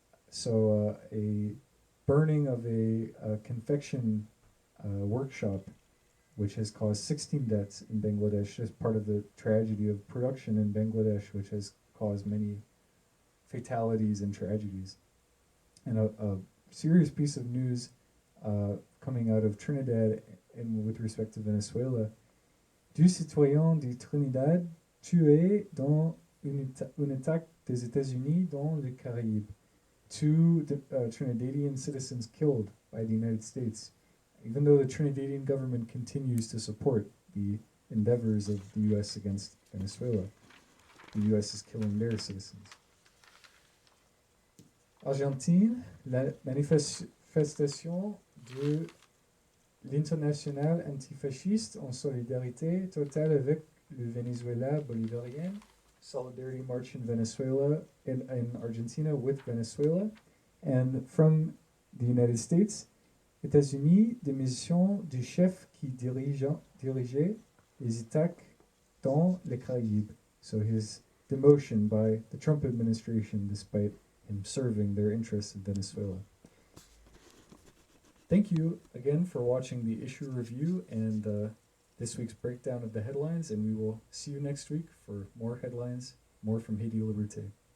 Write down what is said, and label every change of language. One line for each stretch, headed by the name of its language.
English: So a burning of a confection workshop, which has caused 16 deaths in Bangladesh as part of the tragedy of production in Bangladesh, which has caused many fatalities and tragedies. And a serious piece of news coming out of Trinidad and with respect to Venezuela.
French: 2 citoyens de Trinidad tués dans une attaque des États-Unis dans les Caraïbes.
English: 2 Trinidadian citizens killed by the United States, even though the Trinidadian government continues to support the endeavors of the U.S. against Venezuela. The U.S. is killing their citizens.
French: Argentine, la manifestation de l'international antifasciste en solidarité totale avec le Venezuela bolivarian.
English: Solidarity march in Venezuela, in Argentina with Venezuela. And from the United States,
French: États-Unis, démission du chef qui dirigeait les attaques dans les Caraïbes.
English: So his demotion by the Trump administration despite him serving their interests in Venezuela. Thank you again for watching the issue review and this week's breakdown of the headlines, and we will see you next week for more headlines, more from Haiti Liberté.